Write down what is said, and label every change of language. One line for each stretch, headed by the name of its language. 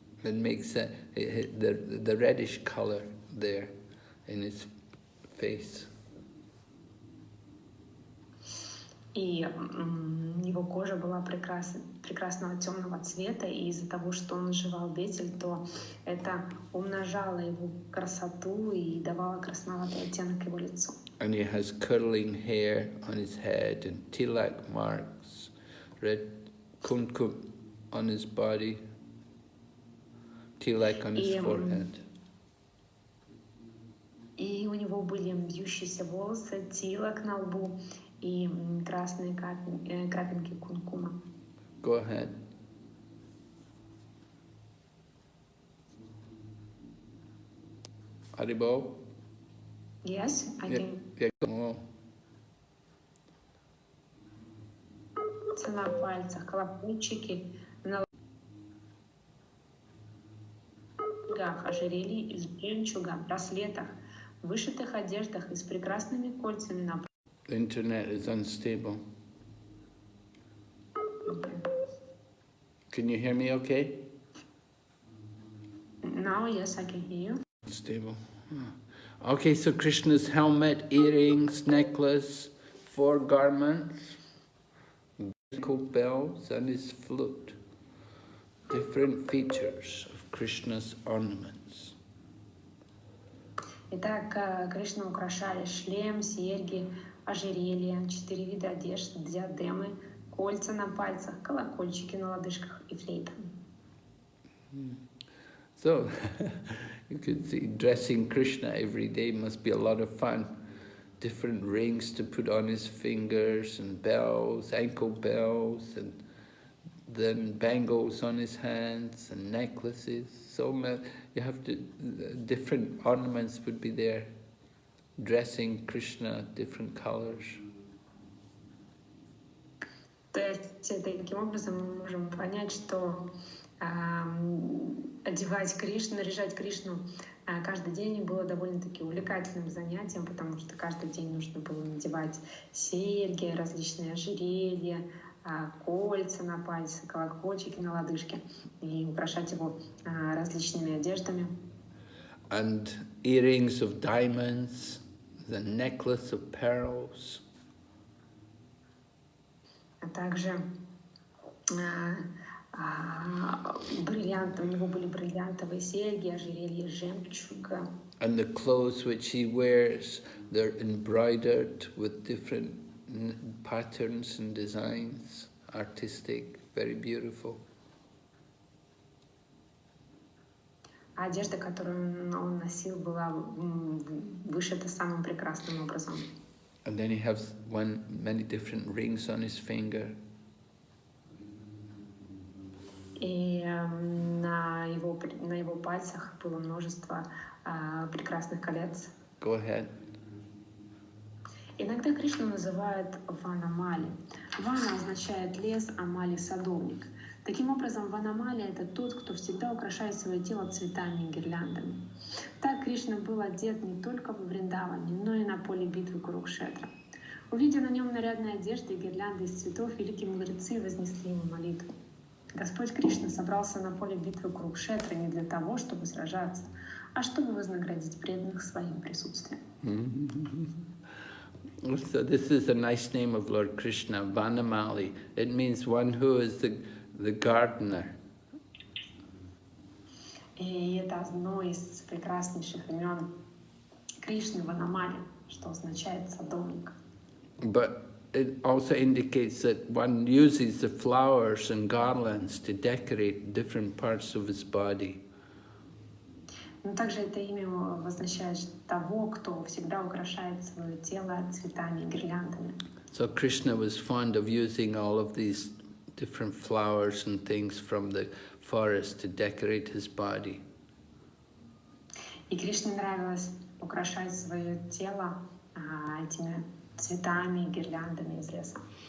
English: It makes the reddish color there in his face.
Russian: И его кожа была прекрасного темного цвета, и из-за того, что он жевал бетель, то это умножало его красоту и давало красноватый оттенок его лицу.
English: And he has curling hair on his head and tilak marks, red kumkum on his body, tilak on his forehead.
Russian: И у него были вьющиеся волосы, тилак на лбу и красные крапинки кумкума.
English: Go ahead. Haribol? Yes, I can. Yeah, go on.
Russian: На пальцах колокольчики, на ногах ожерелье из жемчуга, браслетах, вышитых одеждах и с прекрасными кольцами на.
English: The internet is unstable. Can you hear me okay? Now, yes, I can hear you. Stable. Okay, so Krishna's helmet, earrings, necklace, 4 garments, musical bells, and his flute. Different features of Krishna's ornaments.
Russian: Итак, Кришну украшали шлем, серьги, ожерелья, 4 вида одежд, диадемы, кольца на пальцах, колокольчики на лодыжках и флейта.
English: So, you could see dressing Krishna every day must be a lot of fun. Different rings to put on his fingers, and bells, ankle bells, and then bangles on his hands, and necklaces. So you have to, different ornaments would be there. Dressing Krishna, different colors.
Russian: То есть таким образом мы можем понять, что одевать Кришну, наряжать Кришну каждый день было довольно-таки увлекательным занятием, потому что каждый день нужно было надевать серьги, различные ожерелья, кольца на пальцы, колокольчики на лодыжке и украшать его различными одеждами.
English: And earrings of diamonds, the necklace of pearls,
Russian: а также бриллианты, у него были бриллиантовые серьги, ожерелье из жемчуга.
English: And the clothes which he wears, they're embroidered with different patterns and designs, artistic, very beautiful.
Russian: Одежда, которую он носил, была вышита самым прекрасным образом.
English: And then he has many different rings on his finger.
Russian: И на его пальцах было множество прекрасных колец.
English: Go ahead.
Russian: Иногда Кришну называют Ванамали. Вана означает лес, а Мали — садовник. Таким образом, Ванамали — это тот, кто всегда украшает свое тело цветами и гирляндами. Так Кришна был одет не только во Вриндаване, но и на поле битвы Курукшетра. Увидя на нем нарядные одежды и гирлянды из цветов, великие мудрецы вознесли ему молитву. Господь Кришна собрался на поле битвы Курукшетра не для того, чтобы сражаться, а чтобы вознаградить преданных своим присутствием.
English: So this is a nice name of Lord Krishna, Vanamali. It means one who is the gardener.
Russian: И это одно из прекраснейших имен Кришны, Ванамали, что означает садовник.
English: But it also indicates that one uses the flowers and garlands to decorate different parts of his body.
Russian: Но также это имя означает того, кто всегда украшает свое тело цветами и гирляндами.
English: So Krishna was fond of using all of these different flowers and things from the forest to decorate his body.
Russian: И Кришне нравилось украшать свое тело этими цветами и гирляндами из леса.